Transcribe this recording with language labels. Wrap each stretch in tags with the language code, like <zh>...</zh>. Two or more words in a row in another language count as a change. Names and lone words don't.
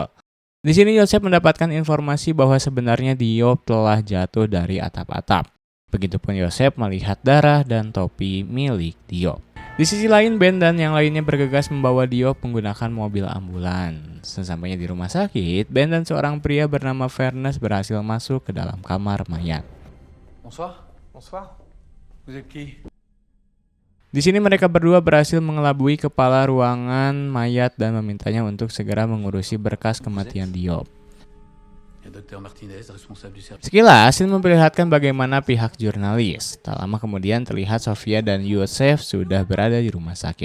<id>Di sini Yosef mendapatkan informasi bahwa sebenarnya Diop telah jatuh dari atap-atap. Begitupun Yosef melihat darah dan topi milik Diop. Di sisi lain, Ben dan yang lainnya bergegas membawa Diop menggunakan mobil ambulans. Sesampainya di rumah sakit, Ben dan seorang pria bernama Fernest berhasil masuk ke dalam kamar mayat.</id> <fr>Bonsoir. Bonsoir. Vous êtes qui?</fr> <id>Di sini mereka berdua berhasil mengelabui kepala ruangan mayat dan memintanya untuk segera mengurusi berkas kematian Diop. Sekilas, scene memperlihatkan bagaimana pihak jurnalis. Tak lama kemudian terlihat Sofia dan Yosef sudah berada di rumah sakit.</id>